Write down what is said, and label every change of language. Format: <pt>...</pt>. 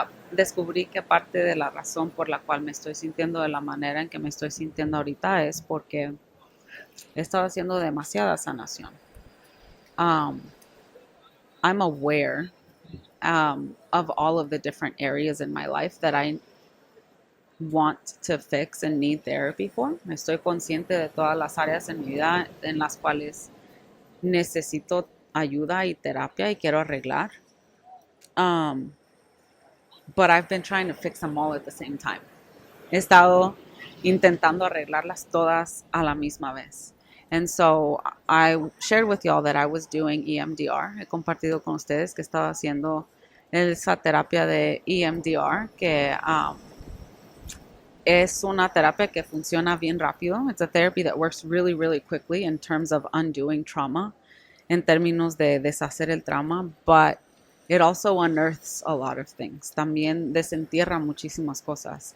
<es>Descubrí que parte de la razón por la cual me estoy sintiendo de la manera en que me estoy sintiendo ahorita es porque he estado haciendo demasiada sanación.</es> <en>I'm aware of all of the different areas in my life that I want to fix and need therapy for.</en> <es>Estoy consciente de todas las áreas en mi vida en las cuales necesito ayuda y terapia y quiero arreglar.</es> <en>But I've been trying to fix them all at the same time.</en> <es>He estado intentando arreglarlas todas a la misma vez.</es> <en>And so I shared with y'all that I was doing EMDR.</en> <es>He compartido con ustedes que estaba haciendo esa terapia de EMDR, que es una terapia que funciona bien rápido.</es> <en>It's a therapy that works really, really quickly in terms of undoing trauma,</en> <es>en términos de deshacer el trauma,</es> <en>but it also unearths a lot of things.</en> <es>También desentierra muchísimas cosas.</es>